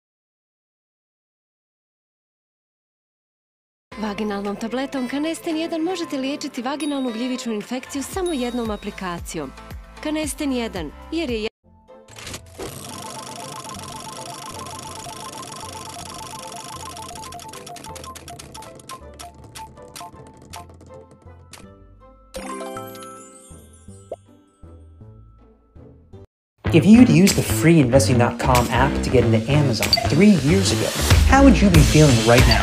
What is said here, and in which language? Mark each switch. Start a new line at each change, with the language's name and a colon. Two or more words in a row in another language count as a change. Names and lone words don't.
Croatian: Vaginalnom tabletom Canesten 1 možete liječiti vaginalnu gljivičnu infekciju samo jednom aplikacijom. Canesten 1, jer je
English: If you'd used the free Investing.com app to get into Amazon 3 years ago, how would you be feeling right now?